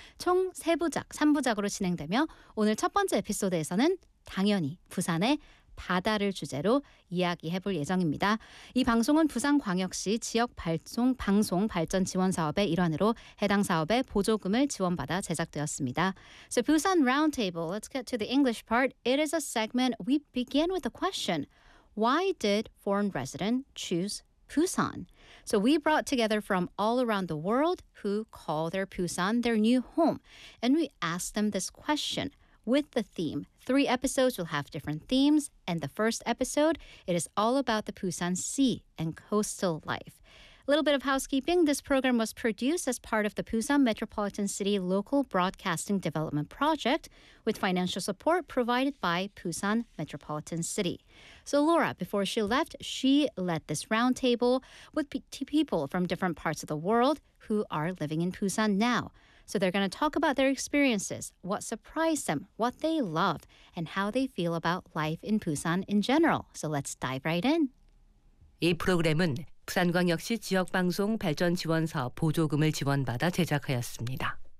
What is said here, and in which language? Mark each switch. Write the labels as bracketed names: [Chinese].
[Korean] 총 3부작, 3부작으로 진행되며 오늘 첫 번째 에피소드에서는 당연히 부산의 바다를 주제로 이야기해볼 예정입니다. 이 방송은 부산광역시 지역방송발전지원사업의 일환으로 해당 사업의 보조금을 지원받아 제작되었습니다. [English] So Busan Roundtable, let's get to the English part. It is a segment we begin with a question. Why did foreign resident choose Busan? So we brought together from all around the world who call their Busan their new home. And we asked them this question with the theme. Three episodes will have different themes, and the first episode, it is all about the Busan Sea and coastal life. A little bit of housekeeping, this program was produced as part of the Busan Metropolitan City Local Broadcasting Development Project with financial support provided by Busan Metropolitan City. So Laura, before she left, she led this roundtable with people from different parts of the world who are living in Busan now. So they're going to talk about their experiences, what surprised them, what they love, and how they feel about life in Busan in general. So let's dive right in. [Korean] 이 프로그램은 부산광역시 지역방송 발전지원사업 보조금을 지원받아 제작하였습니다.